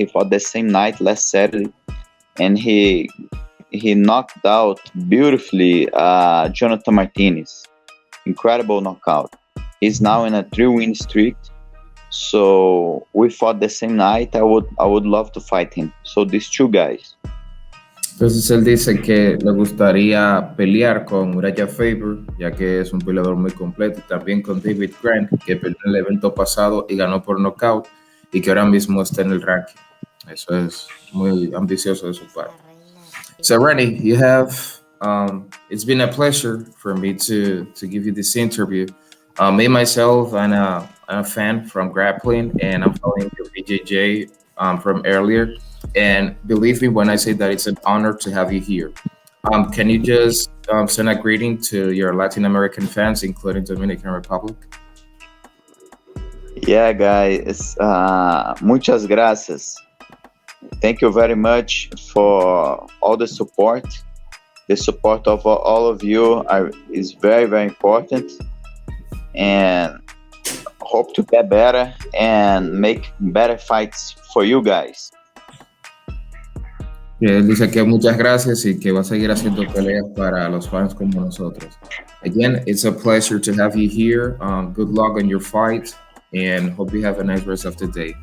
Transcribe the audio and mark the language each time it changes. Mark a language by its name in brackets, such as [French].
[English] He fought the same night last Saturday, and he knocked out beautifully Jonathan Martinez. Incredible knockout. He's now in a 3-win streak. So we fought the same night. I would love to fight him. So these 2 guys. [Spanish] Entonces él dice que le gustaría pelear con Uriah Faber, ya que es un peleador muy completo, y también con David Grant, que peleó en el evento pasado y ganó por nocaut, y que ahora mismo está en el ranking. Eso es muy ambicioso de su parte. [English] So Rani, you have, it's been a pleasure for me to give you this interview. Me myself, I'm a fan from grappling, and I'm following your BJJ from earlier. And believe me when I say that it's an honor to have you here. Can you just send a greeting to your Latin American fans, including Dominican Republic? Yeah, guys. [Spanish] Muchas gracias. [English] Thank you very much for all the support. The support of all of you is very, very important. And hope to get better and make better fights for you guys. [Spanish] Él dice que muchas gracias y que va a seguir haciendo peleas para los fans como nosotros. [English] Again, it's a pleasure to have you here. Good luck on your fight and hope you have a nice rest of the day.